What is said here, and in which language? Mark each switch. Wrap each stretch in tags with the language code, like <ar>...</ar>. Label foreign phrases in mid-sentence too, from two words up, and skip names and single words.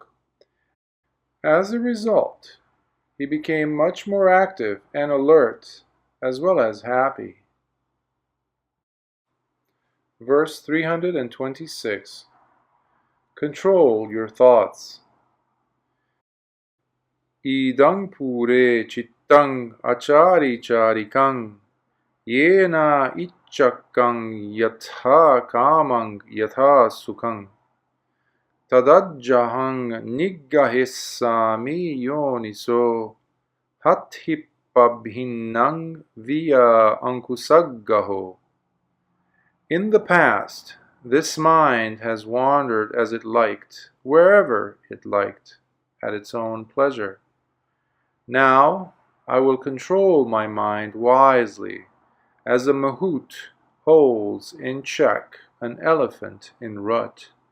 <en>As a result, he became much more active and alert, as well as happy. Verse 326. Control your thoughts.</en> <pi>Idang pure chittang achari charikang yena ichakang yatha kamang yatha sukhang tadajjahang niggahessami yoniso hathippabhinnang via ankusaggaho.</pi> <en>In the past, this mind has wandered as it liked, wherever it liked, at its own pleasure. Now I will control my mind wisely, as a mahout holds in check an elephant in rut.</en>